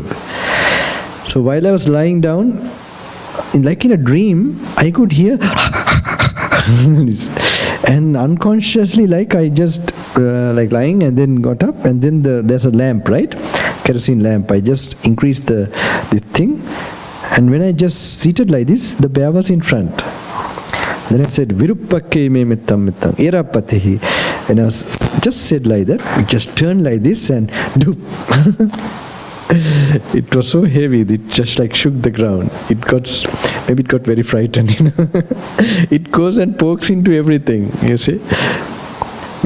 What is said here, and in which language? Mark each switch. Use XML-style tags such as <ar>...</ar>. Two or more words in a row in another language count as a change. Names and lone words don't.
<en>So while I was lying down, like in a dream, I could hear and unconsciously, like I just like lying and then got up, and then there's a lamp, right? Kerosene lamp. I just increased the thing, and when I just seated like this, the bear was in front. Then I said,</en> <pi>Virupakke me mittam mittam erapatehi.</pi> <en>And I was just said like that. It just turned like this and doop. It was so heavy, it just like shook the ground. Maybe it got very frightened, It goes and pokes into everything, you see.</en>